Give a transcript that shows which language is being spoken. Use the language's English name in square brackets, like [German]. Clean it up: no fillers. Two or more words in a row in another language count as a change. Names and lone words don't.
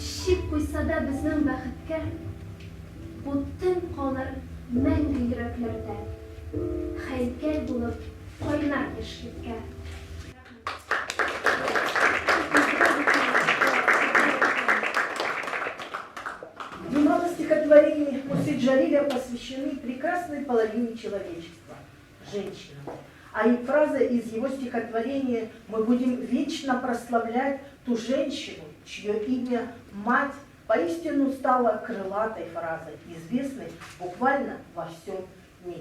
[Tatar] ачып куйса да безнең бәхеткә, утын калыр мәңге йөрәкләрдә, хәйкәл булып кайнар яшьлеккә. [Russian] Немало стихотворений Мусы Джалиля посвящены прекрасной половине человечества – женщинам. А и фраза из его стихотворения «Мы будем вечно прославлять ту женщину, чье имя «Мать» поистину стала крылатой фразой, известной буквально во всем мире.